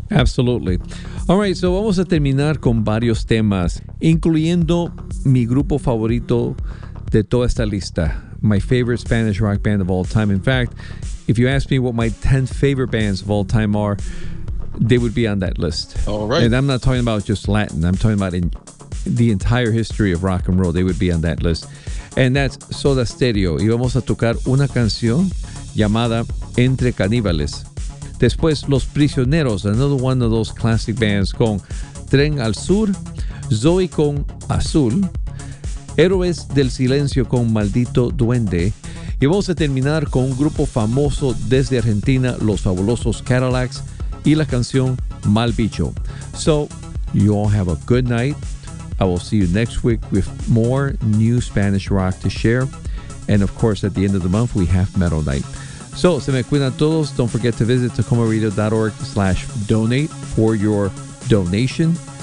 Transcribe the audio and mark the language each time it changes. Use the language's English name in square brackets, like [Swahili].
[English] Absolutely. All right, so [Spanish] vamos a terminar con varios temas, incluyendo mi grupo favorito de toda esta lista, [English] my favorite Spanish rock band of all time. In fact, if you ask me what my 10 favorite bands of all time are, they would be on that list. All right. And I'm not talking about just Latin. I'm talking about in the entire history of rock and roll. They would be on that list. And that's Soda Stereo. [Spanish] Y vamos a tocar una canción llamada Entre Caníbales. Después, Los Prisioneros, [English] another one of those classic bands, [Spanish] con Tren al Sur, Zoe con Azul, Héroes del Silencio con Maldito Duende. Y vamos a terminar con un grupo famoso desde Argentina, Los Fabulosos Cadillacs, y la canción Mal Bicho. [English] So, you all have a good night. I will see you next week with more new Spanish rock to share. And of course, at the end of the month, we have Metal Night. So, [Spanish] se me cuidan todos. [English] Don't forget to visit TacomaRadio.org/donate for your donation.